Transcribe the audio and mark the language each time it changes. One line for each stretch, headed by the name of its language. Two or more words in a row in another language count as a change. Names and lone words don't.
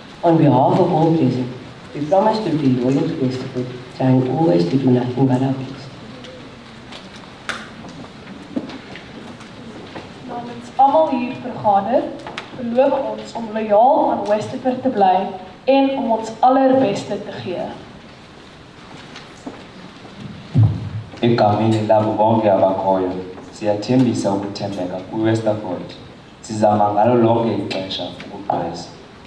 English: On behalf of all present, we promise to be loyal to Westerford, trying always to do nothing but our best.
Afrikaans: Namens almal hier vergader, beloof ons om loyaal aan Westerford te bly en om ons allerbeste te gee.
Xhosa: Egameni labo bonke abakhoyo, siyathembisa ukuthembeka kwi-Westerford. Sizama ngalo lonke ixesha ukugqwesa.